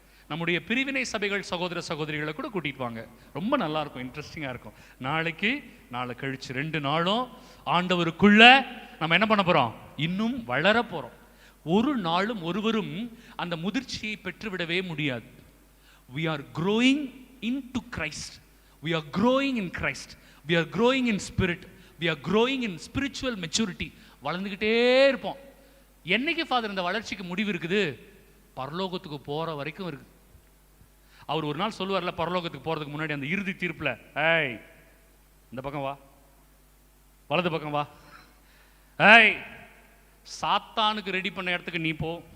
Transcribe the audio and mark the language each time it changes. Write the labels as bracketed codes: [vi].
[ta] நம்முடைய பிரிவினை சபைகள் சகோதர சகோதரிகளை கூட கூட்டிகிட்டு வாங்க, ரொம்ப நல்லாயிருக்கும், இன்ட்ரெஸ்டிங்காக இருக்கும். நாளை கழிச்சு 2 நாளும் ஆண்டவருக்குள்ள நம்ம என்ன பண்ண போகிறோம்? இன்னும் வளர போகிறோம். ஒரு நாளும் ஒருவரும் அந்த முதிர்ச்சியை பெற்றுவிடவே முடியாது. [en] We are growing into Christ. We are growing in Christ. We are growing in spirit. We are growing in spiritual maturity. [ta] வளர்ந்துக்கிட்டே இருப்போம். என்னைக்கு ஃபாதர் இந்த வளர்ச்சிக்கு முடிவு இருக்குது? பரலோகத்துக்கு போகிற வரைக்கும் இருக்குது. அவர் ஒரு நாள் சொல்லுவார்ல, பரலோகத்துக்கு போகிறதுக்கு முன்னாடி அந்த இறுதி தீர்ப்பில், ஏய் இந்த பக்கம் வா, வலது பக்கம் வா, ஏய் சாத்தானுக்கு ரெடி பண்ண இடத்துக்கு நீ போ.